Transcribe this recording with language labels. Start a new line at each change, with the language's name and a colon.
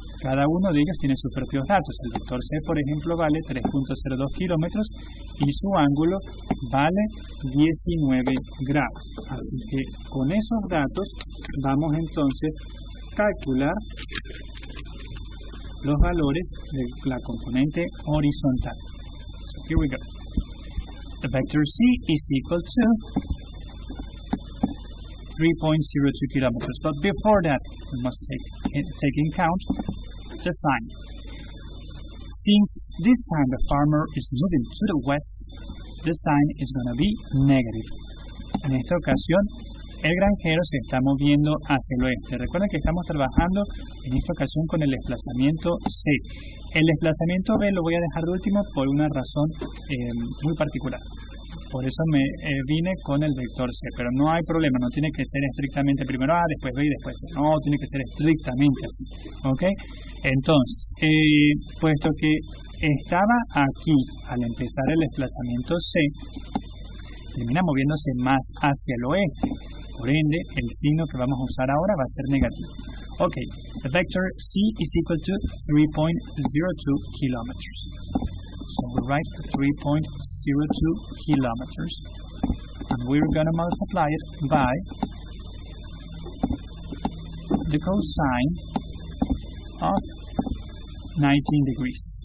Spanish: Cada uno de ellos tiene sus propios datos. El vector C, por ejemplo, vale 3.02 kilómetros y su ángulo vale 19 grados. Así que con esos datos vamos entonces a calcular los valores de la componente horizontal.
English: So here we go. The vector C is equal to 3.02 kilometers. But before that, we must take in count the sign. Since this time the farmer is moving to the west, the sign is going to be negative.
Spanish: En esta ocasión, el granjero se está moviendo hacia el oeste. Recuerden que estamos trabajando en esta ocasión con el desplazamiento C. El desplazamiento B lo voy a dejar de último por una razón muy particular. Por eso me vine con el vector C, pero no hay problema, no tiene que ser estrictamente primero A, después B y después C. No, tiene que ser estrictamente así. ¿Ok? Entonces, puesto que estaba aquí al empezar el desplazamiento C, termina moviéndose más hacia el oeste. Por ende, el signo que vamos a usar ahora va a ser negativo.
English: Ok, the vector C is equal to 3.02 kilometers. So we write 3.02 kilometers. And we're going to multiply it by the cosine of 19 degrees.